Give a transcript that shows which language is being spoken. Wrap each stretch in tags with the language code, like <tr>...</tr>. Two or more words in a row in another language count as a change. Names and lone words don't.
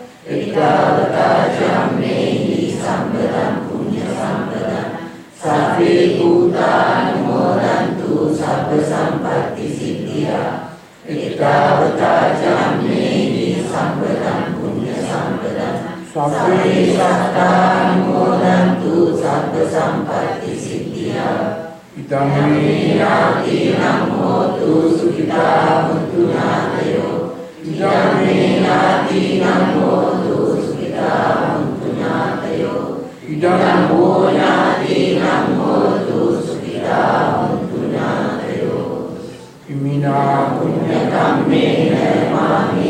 <pi>ඉත්තාවතාචාමේ සම්බදං පුඤ්ඤ සම්පදං සබ්බේ භූතානුමෝදන්තු සබ්බ සම්පatti සිද්ධියා ඉත්තාවතාචාමේ සම්පදං පුඤ්ඤ සම්පදං සබ්බේ සත්තානුමෝදන්තු සබ්බ සම්පatti සිද්ධියා ඉදම්මේ නාතිනම් හෝතු සුඛිතා හොන්තු නාතයෝ ඉදම්මේ නාතිනම් හෝතු සුඛිතා හොන්තු නාතයෝ ඉදම් හෝ නාතිනම් හෝතු සුඛිතා හොන්තු නාතයෝ ඉමිනා පුඤ්ඤ කම්මේන</pi>